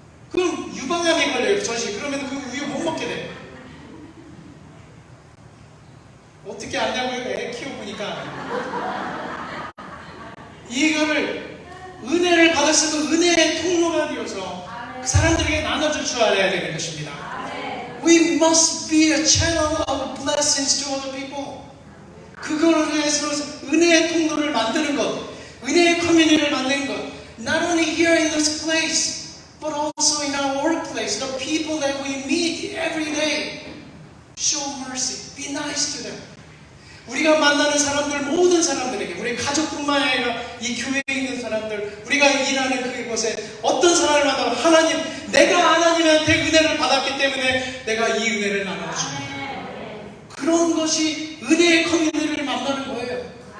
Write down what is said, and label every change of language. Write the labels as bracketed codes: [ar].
[ko] 그럼 유방암에 걸려요, 젖이. 그러면 그 우유 못 먹게 돼요. 어떻게 아냐고요? 애 키워보니까. 이거를 은혜를 받았으면 은혜의 통로가 되어서 그 사람들에게 나눠줄 줄 알아야 되는 것입니다. [en] We must be a channel of blessings to other people. [ko] 그거를 위해서 은혜의 통로를 만드는 것, 은혜의 커뮤니티를 만드는 것. [en] Not only here in this place, but also in our workplace. The people that we meet every day. Show mercy. Be nice to them. [ko] 우리가 만나는 사람들, 모든 사람들에게, 우리 가족뿐만 아니라 이 교회에 있는 사람들, 우리가 일하는 그곳에 어떤 사람을 만나도 하나님, 내가 하나님한테 은혜를 받았기 때문에 내가 이 은혜를 나눠줍니다. 그런 것이 은혜의 커뮤니티를 만나는 거예요.